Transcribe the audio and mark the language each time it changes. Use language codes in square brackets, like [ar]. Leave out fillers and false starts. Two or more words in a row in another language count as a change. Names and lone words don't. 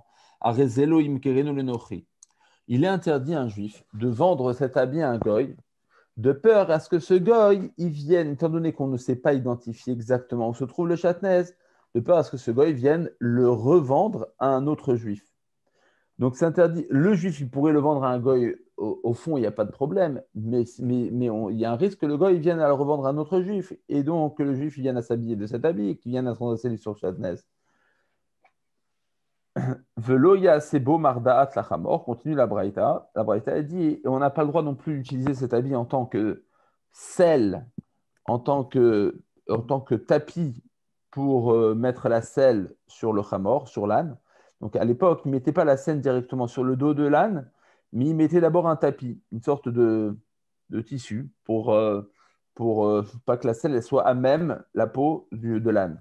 [he] ולא ימכרנו לנכרי. [fr] Il est interdit à un juif de vendre cet habit à un goy, de peur à ce que ce goy, il vienne, étant donné qu'on ne sait pas identifier exactement où se trouve le chatnez, de peur à ce que ce goy vienne le revendre à un autre juif. Donc c'est interdit. Le juif, il pourrait le vendre à un goy, au fond, il n'y a pas de problème, mais il y a un risque que le goy vienne à le revendre à un autre juif, et donc que le juif il vienne à s'habiller de cet habit, qu'il vienne à transgresser sur le chatnez. [he] ולא יעשנו מרדעת לחמור, [fr] continue la Braïta. La Braïta a dit, et on n'a pas le droit non plus d'utiliser cet habit en tant que selle, en tant que tapis pour mettre la selle sur le chamor, sur l'âne. Donc à l'époque, ils ne mettaient pas la selle directement sur le dos de l'âne, mais ils mettaient d'abord un tapis, une sorte de tissu pour pas que la selle elle soit à même la peau de l'âne.